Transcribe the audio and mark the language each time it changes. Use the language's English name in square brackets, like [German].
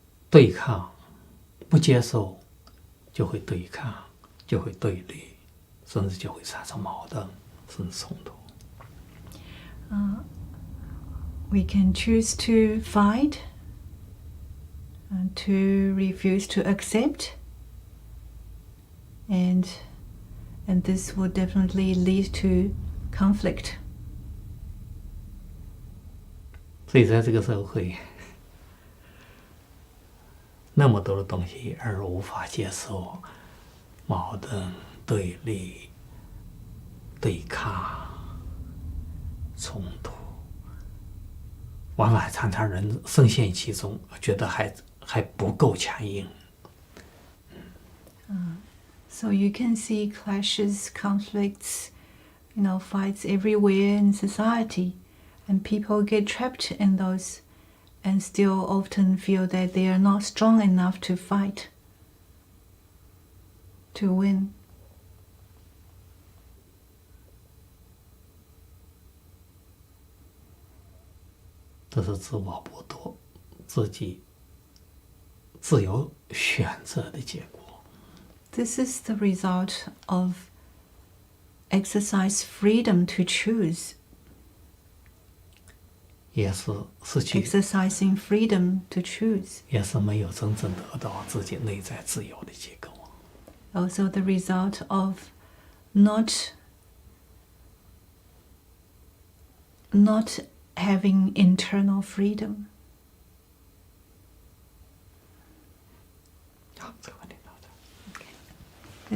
[Chinese] 对抗，不接受，就会对抗，就会对立，甚至就会产生矛盾，甚至冲突。 [English] We can choose to fight and to refuse to accept, and this will definitely lead to conflict. [Chinese] 所以在这个社会，那么多的东西而无法接受，矛盾、对立、对抗、冲突，往往常常人深陷其中，觉得还不够强硬。 [English] So you can see clashes, conflicts, fights everywhere in society, and people get trapped in those and still often feel that they are not strong enough to fight, to win. [Chinese] 这是自我剥夺自己自由选择的结果。 [English] This is the result of exercise freedom to choose, [Chinese] 也是失去， [English] exercising freedom to choose. [Chinese] 也是没有真正得到自己内在自由的结果。 [English] Also the result of not having internal freedom. [Chinese] 好，这个问题到这。